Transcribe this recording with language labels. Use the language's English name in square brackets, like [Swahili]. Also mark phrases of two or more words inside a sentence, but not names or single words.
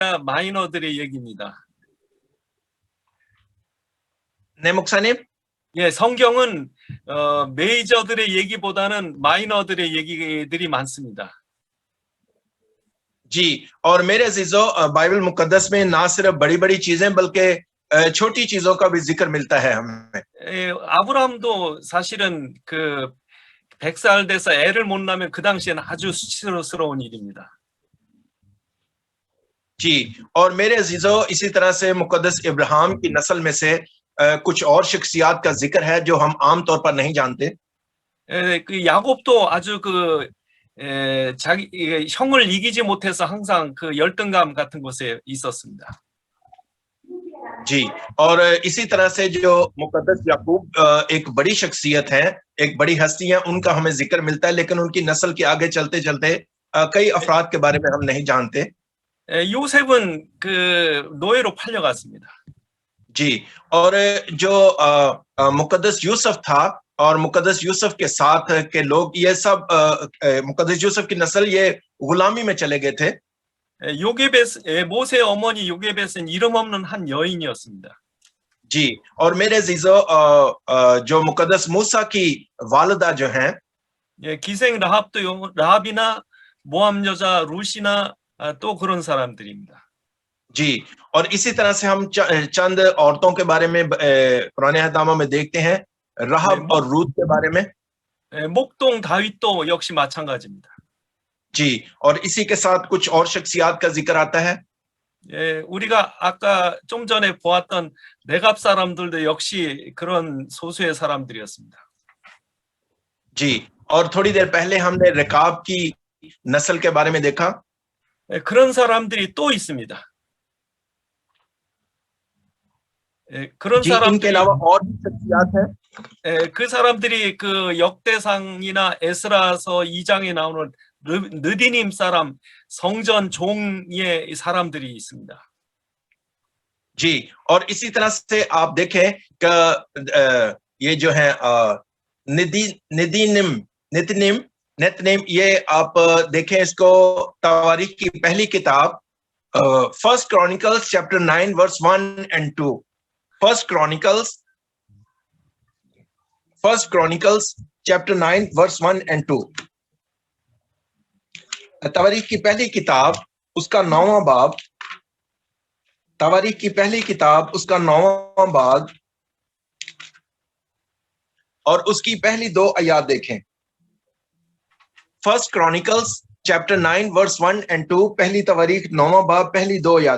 [Korean] 마이너들의 얘기입니다. 네, 목사님? 예, 성경은 메이저들의 얘기보다는 마이너들의 얘기들이 많습니다. [Urdu] جی، اور میرے عزیزوں بائبل مقدس میں نہ صرف بڑی بڑی چیزیں بلکہ چھوٹی چیزوں کا بھی ذکر ملتا ہے ہمیں. [Korean] 예, 아브라함도 사실은 그 100살 돼서 애를 못 낳으면 그 당시에는 아주 수치스러운 일입니다. [Urdu] جی، اور میرے عزیزوں اسی طرح سے مقدس ابراہیم کی نسل میں سے کچھ اور شخصیات کا ذکر ہے جو ہم عام طور پر نہیں جانتے. [Korean] 예, 그 야곱도 아주 자기 형을 이기지 못해서 항상 그 열등감 같은 곳에 있었습니다. [Urdu] جی، اور اسی طرح سے جو مقدس یعقوب ایک بڑی شخصیت ہے، ایک بڑی ہستی ہے، ان کا ہمیں ذکر ملتا ہے، لیکن ان کی نسل کے آگے چلتے چلتے کئی افراد کے بارے میں ہم نہیں جانتے. [Korean] 요셉은 그 노예로 팔려갔습니다. [Urdu] جی، اور جو مقدس یوسف تھا اور مقدس یوسف کے ساتھ کے لوگ، یہ سب مقدس یوسف کی نسل یہ غلامی میں چلے گئے تھے. [Korean] 모세의 어머니 요게벳은 이름 없는 한 여인이었습니다. [Urdu] جی، اور میرے عزیزوں جو مقدس موسیٰ کی والدہ جو ہیں, [Korean] 예, 기생 라합이나 모함 여자 루시나 또 그런 사람들입니다. [Urdu] جی، اور اسی طرح سے ہم چند عورتوں کے بارے میں پرانے عہدنامہ میں دیکھتے ہیں، راحب اور روت کے بارے میں. [Korean] 목동 다윗도 역시 마찬가지입니다. [Urdu] جی، اور اسی کے ساتھ کچھ اور شخصیات کا ذکر آتا ہے. [Korean] 예, 우리가 아까 좀 전에 보았던 레갑 사람들도 역시 그런 소수의 사람들이었습니다. [Urdu] جی، اور تھوڑی دیر پہلے ہم نے ریکاب کی نسل کے بارے میں دیکھا. [Korean] 예, 그런 사람들이 또 있습니다. 예, 그런 사람들이 [Urdu] ان کے علاوہ اور بھی شخصیات ہیں. [Korean] 예, 그 사람들이 그 역대상이나 에스라서 2장에 나오는 느디님 사람 성전 종의 사람들이 있습니다. [Urdu] جی، اور اسی طرح سے آپ دیکھیں کہ یہ جو ہے نتنیم، یہ آپ دیکھیں اس کو تواریخ کی پہلی کتاب [English] First Chronicles chapter 9 verse 1 and 2. First Chronicles chapter 9 verse 1 and 2. [Urdu] تواریخ کی پہلی کتاب اس کا 9واں باب، تواریخ کی پہلی کتاب اس کا 9واں باب اور اس کی پہلی 2 آیت دیکھیں. [English] First Chronicles chapter 9 verse 1 and 2, [Urdu] پہلی تواریخ 9واں باب پہلی 2 آیت.